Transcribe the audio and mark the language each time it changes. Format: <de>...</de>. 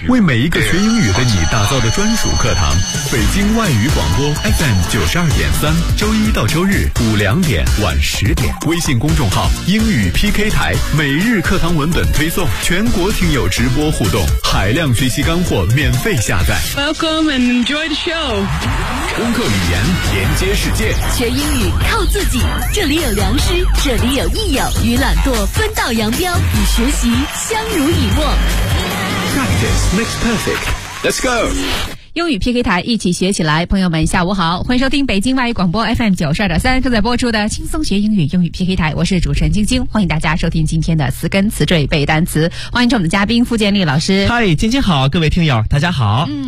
<zh>为每一个学英语的你打造的专属课堂。北京外语广播 FM 92.3，周一到周日午2点晚10点，微信公众号英语 PK 台，每日课堂文本推送，全国听友直播互动，海量学习干货免费下载。</zh> <en>Welcome and enjoy the show。</en> <zh>攻克语言，连接世界，学英语靠自己。这里有良师，这里有益友，与懒惰分道扬镳，与学习相濡以沫。</zh> <en>Practice makes perfect. Let's go.</en> <zh>英语 PK 台，一起学起来。朋友们下午好，欢迎收听北京外语广播 FM 92.3正在播出的轻松学英语英语 PK 台，我是主持人晶晶，欢迎大家收听今天的词根词缀背单词。欢迎我们的嘉宾傅建立老师。嗨，晶晶好，各位听友大家好。</zh>